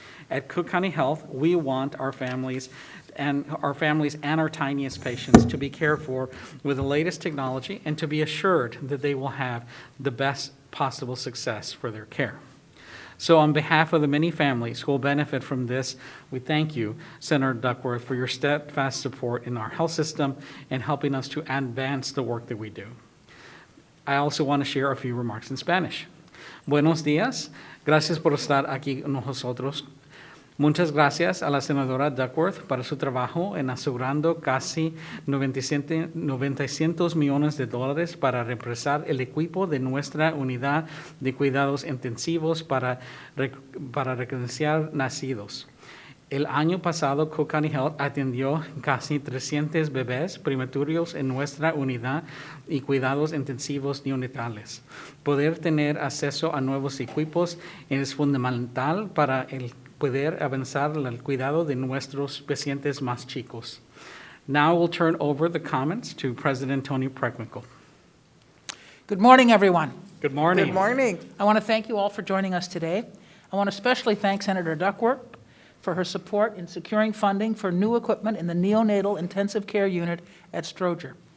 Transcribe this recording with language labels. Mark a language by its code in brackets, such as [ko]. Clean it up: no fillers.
[en] At Cook County Health, we want our families and our tiniest patients to be cared for with the latest technology and to be assured that they will have the best possible success for their care. So on behalf of the many families who will benefit from this, we thank you, Senator Duckworth, for your steadfast support in our health system and helping us to advance the work that we do. I also want to share a few remarks in Spanish. [es] Buenos días. Gracias por estar aquí con nosotros. Muchas gracias a la senadora Duckworth para su trabajo en asegurando casi 900 millones de dólares para reemplazar el equipo de nuestra unidad de cuidados intensivos para recién nacidos. El año pasado, Cook County Health atendió casi 300 bebés prematuros en nuestra unidad y cuidados intensivos neonatales. Poder tener acceso a nuevos equipos es fundamental para poder avanzar en el cuidado de nuestros pacientes más chicos. [en] Now we'll turn over the comments to President Toni Preckwinkle. Good morning, everyone. Good morning. Good morning. I want to thank you all for joining us today. I want to especially thank Senator Duckworth for her support in securing funding for new equipment in the Neonatal Intensive Care Unit at Stroger.